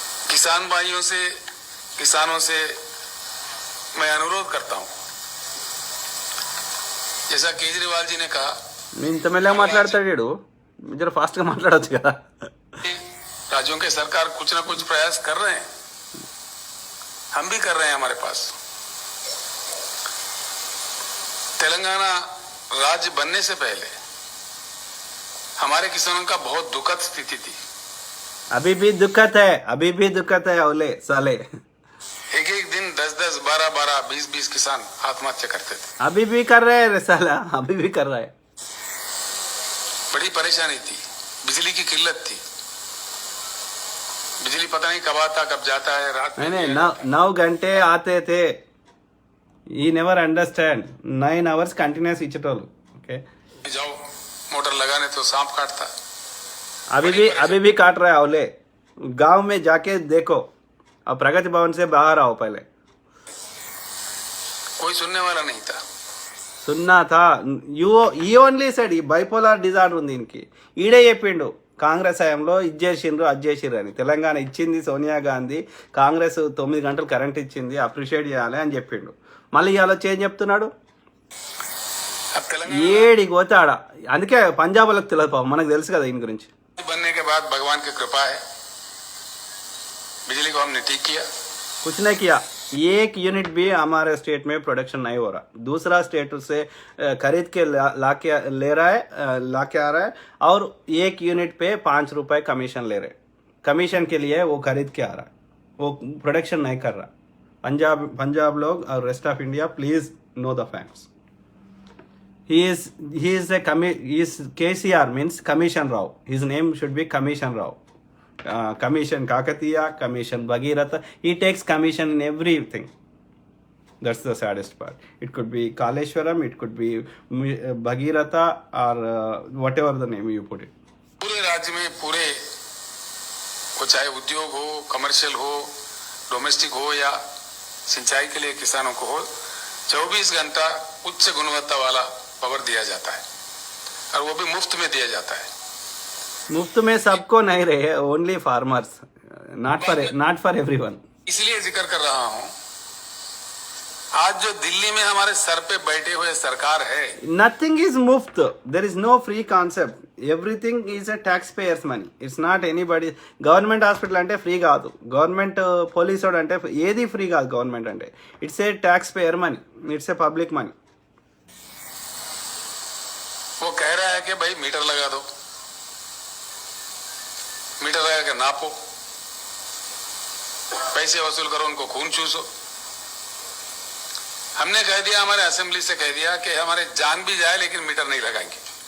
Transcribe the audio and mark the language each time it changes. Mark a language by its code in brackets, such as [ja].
[hi] किसान भाइयों से, किसानों से मैं अनुरोध करता हूं, जैसा केजरीवाल जी ने कहा, [te] ఇంత మెల్లగా మాట్లాడతాడు, జర ఫాస్ట్ గా మాట్లాడొచ్చు కదా। [hi] राज्यों के सरकार कुछ ना कुछ प्रयास कर रहे हैं, हम भी कर रहे हैं। हमारे पास तेलंगाना राज्य बनने से पहले हमारे किसानों का बहुत दुखद स्थिति थी। अभी भी दिक्कत है, अभी भी दिक्कत है। औले साले एक एक दिन 10-10, 12-12, 20-20 किसान आत्महत्या करते थे। अभी भी कर रहे हैं रे साला, अभी भी कर रहा है। बड़ी परेशानी थी, बिजली की किल्लत थी, बिजली पता नहीं कब आता कब जाता है, रात में नहीं 9 घंटे आते थे। [en] He never understand. 9 hours continuous इचटोल। Okay, [hi] जाओ मोटर लगाने तो सांप काटता। अभी भी काट रहा है। औले गांव में जाके देखो, अब प्रगति भवन से बाहर आओ। पहले कोई सुनने वाला नहीं था। సున్నా థా [te] ఈ ఓన్లీ సైడ్ ఈ బైపోలార్ డిజార్డర్ ఉంది దీనికి. ఈడే చెప్పిండు కాంగ్రెస్ హయాంలో ఇది చేసిండ్రు అది చేసిండ్రు అని. తెలంగాణ ఇచ్చింది సోనియా గాంధీ, కాంగ్రెస్ 9 గంటలు కరెంట్ ఇచ్చింది, అప్రిషియేట్ చేయాలి అని చెప్పిండు. మళ్ళీ ఇవాళ చేంజ్ చెప్తున్నాడు. ఏడికి పోతే ఆడ. అందుకే పంజాబ్ వాళ్ళకి తెలియదు పాపం, మనకు తెలుసు కదా దీని గురించి. [hi] बनने के बाद भगवान की कृपा है, बिजली को हमने ठीक किया। कुछ नहीं किया, एक यूनिट भी हमारे स्टेट में प्रोडक्शन नहीं हो रहा. दूसरा स्टेट से खरीद के लाके ले रहा है, लाके आ रहा है, और 1 यूनिट पे 5 रुपए कमीशन ले रहे. कमीशन के लिए वो खरीद के आ रहा है, वो प्रोडक्शन नहीं कर रहा. पंजाब लोग और rest of India [en] Please know the facts. He is KCR means Commission Rao. His name should be Commission Rao. Commission Kakatiya, Commission Bhagirath. He takes commission in everything. That's the saddest part. It could be Kaleshwaram, it could be Bhagiratha, or whatever the name you put it. [hi] पूरे राज्य में पूरे, वो चाहे उद्योग हो, commercial हो, domestic हो या सिंचाई के लिए किसानों को हो, 24 घंटा उच्च गुणवत्ता वाला पावर दिया जाता है, और वो भी मुफ्त में दिया जाता है. मुफ्त में सबको नहीं रहे, [en] Only farmers, not for everyone. [hi] इसलिए जिक्र कर रहा हूं, आज जो दिल्ली में हमारे सर पे बैठे हुए सरकार है, [en] Nothing is मुफ्त. There is no free concept. Everything is a tax payers money. It's not anybody. [te] Government hospital అంటే ఫ్రీ కాదు, గవర్నమెంట్ పోలీస్ వాడు అంటే ఏది ఫ్రీ కాదు. గవర్నమెంట్ అంటే [en] It's a tax payer money, it's a public money. [hi] वो कह रहा है कि भाई मीटर लगा दो, मीटर लगा के नापो, पैसे वसूल करो, उनको खून चूसो. हमने कह दिया, हमारे असेंबली से कह दिया कि हमारे जान भी जाए लेकिन मीटर नहीं लगाएंगे.